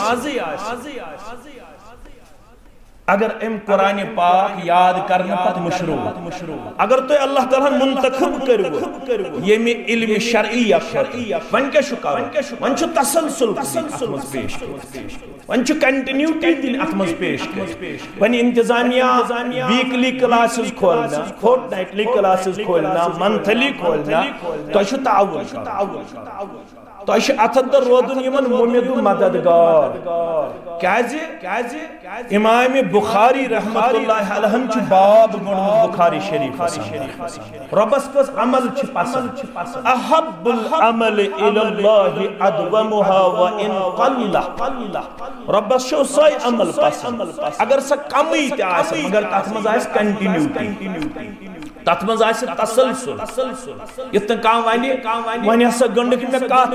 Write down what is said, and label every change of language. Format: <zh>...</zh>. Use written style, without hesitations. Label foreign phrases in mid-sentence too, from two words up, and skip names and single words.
<ks>अगर अम कुरान पाक याद करने पत मशरू अगर तो अल्लाह ताला मुंतखब करू येमि इल्म शरई वन क्या शुकार वन छु तसलसल पेश वन छु कंटिन्यूटी दिन अतमज पेश वन इंतजामिया</ks> <en>weekly classes</en> <ks>खोलना</ks> <en>fortnightly classes</en> <ks>खोलना मंथली खोलना तो छु ताउन तो अथद रोदन यमन मुमिदु मददगार क्याज इमाम बुखारी</ks> <ar>رحمة الله عليه</ar> <ks>छु बाब गुणमुत बुखारी शरीफ रब्बस कस अमल छु पसंद</ks> <ar>أحب الأعمال إلى الله أدومها وإن قل</ar> <ks>रब्बस छु सय अमल पसंद अगर स कमी त आस मगर तत मज आस कंटिन्यूटी तत मज आस तसलसल इतन का वनी हसा गंडक में</ks>